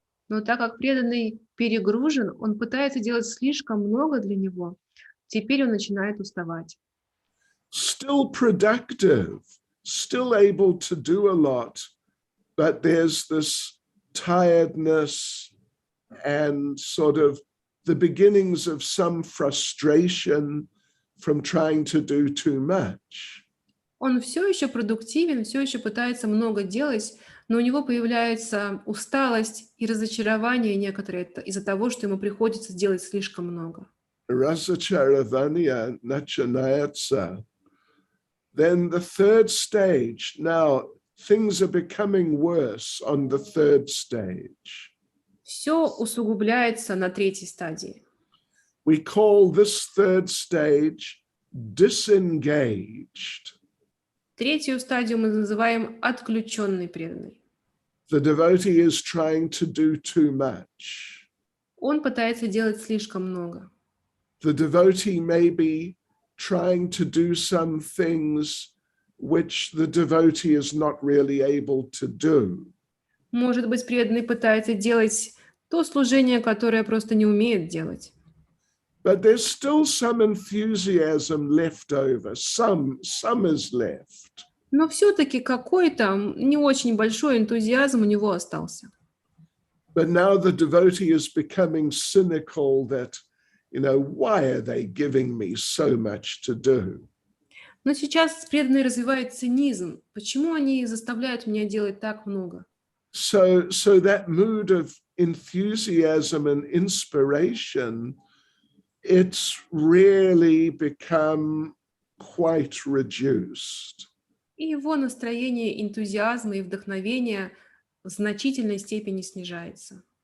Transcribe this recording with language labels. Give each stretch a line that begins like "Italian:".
Russian: Но так как преданный перегружен, он пытается делать слишком много для него, теперь он начинает уставать.
English: Still productive, still able to do a lot, but there's this tiredness and sort of the beginnings of some frustration from trying to do too much.
Russian: Он все еще продуктивен, все еще пытается много делать, но у него появляется усталость и разочарование некоторые из-за того, что ему приходится делать слишком много. Rasacharavanya nachanayatsa.
English: Then the third stage, now things are becoming worse on the third stage.
Russian: Все усугубляется на третьей стадии.
English: We call this third stage disengaged.
Russian: Третью стадию мы называем отключенный преданный.
English: The devotee is trying to do too much.
Russian: Он пытается делать слишком много.
English: The devotee may be trying to do some things which the devotee is not really able to do.
Russian: Может быть, преданный пытается делать то служение, которое просто не умеет делать.
English: But there's still some enthusiasm left over. Some is left.
Russian: Но все-таки какой-то не очень большой энтузиазм у него остался.
English: But now the devotee is becoming cynical that, why are they giving me so much to do?
Russian: Но сейчас преданный развивает цинизм. Почему они заставляют меня делать так много?
English: So that mood of enthusiasm and inspiration, it's really become quite reduced.
Russian: И его настроение энтузиазма и вдохновения в значительной степени снижается.